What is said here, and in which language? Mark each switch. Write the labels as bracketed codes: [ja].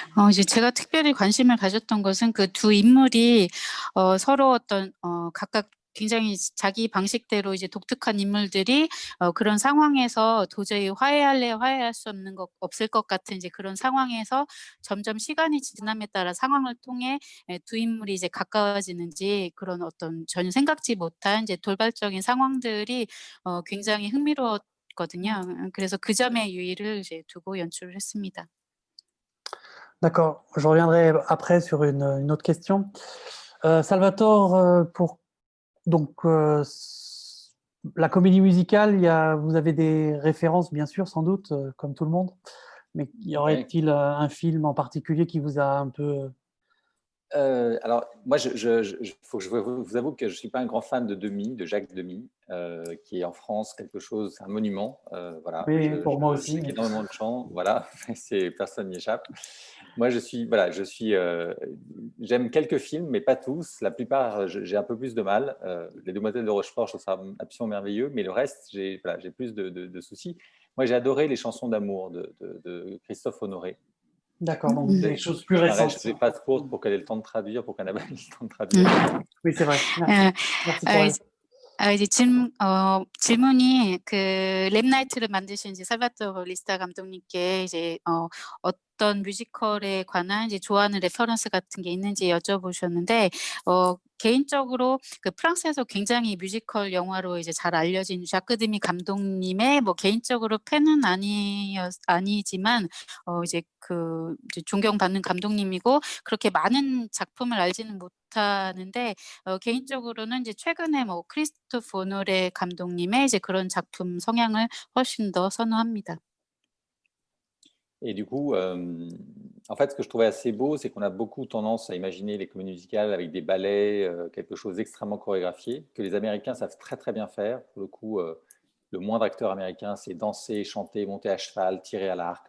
[ko] 이제 제가 특별히 관심을 가졌던 것은 그 두 인물이 서로 어떤 각각 굉장히 자기 방식대로 이제 독특한 인물들이 그런 상황에서 도저히 화해할 수 없을 것 같은 이제 그런 상황에서 점점 시간이 지남에 따라 상황을 통해 두 인물이 이제 가까워지는지 그런 어떤 전혀 생각지 못한 이제 돌발적인 상황들이 굉장히 흥미로웠거든요. 그래서 그 점에 유의를 이제 두고 연출을 했습니다. [fr] D'accord, je reviendrai après sur une autre question. Salvatore, donc, la comédie musicale, vous avez des références, bien sûr, sans doute, comme tout le monde, mais y aurait-il un film en particulier qui vous a un peu… Alors, moi, faut que je vous avoue que je ne suis pas un grand fan de Demy, de Jacques Demy, qui est en France quelque chose, un monument. Voilà. Oui, pour moi aussi. Je sais qu'il y a énormément de chants, voilà, personne n'y échappe. Moi, j'aime quelques films, mais pas tous. La plupart, j'ai un peu plus de mal. Les Demoiselles de Rochefort, je trouve ça absolument merveilleux, mais le reste, j'ai plus de soucis. Moi, j'ai adoré les chansons d'amour de Christophe Honoré. D'accord, donc des choses plus récentes. Je ne fais pas de faute pour qu'elle ait le temps de traduire, pour qu'Annabelle ait le temps de traduire. Oui, c'est vrai. Merci pour elle. [ko] 이제 질문이 그 랩나이트를 만드신 이제 살바토르 리스타 감독님께 이제 어떤 뮤지컬에 관한 이제 좋아하는 레퍼런스 같은 게 있는지 여쭤보셨는데 개인적으로 그 프랑스에서 굉장히 뮤지컬 영화로 이제 잘 알려진 ዣ크 드미 감독님의 뭐 개인적으로 팬은 아니지만 이제 존경받는 감독님이고 그렇게 많은 작품을 알지는 못하는데 개인적으로는 이제 최근에 뭐 크리스토프 오노레 감독님의 이제 그런 작품 성향을 훨씬 더 선호합니다. [fr] Et du coup, en fait, ce que je trouvais assez beau, c'est qu'on a beaucoup tendance à imaginer les comédies musicales avec des ballets, quelque chose d'extrêmement chorégraphié, que les Américains savent très très bien faire. Pour le coup, le moindre acteur américain, c'est danser, chanter, monter à cheval, tirer à l'arc.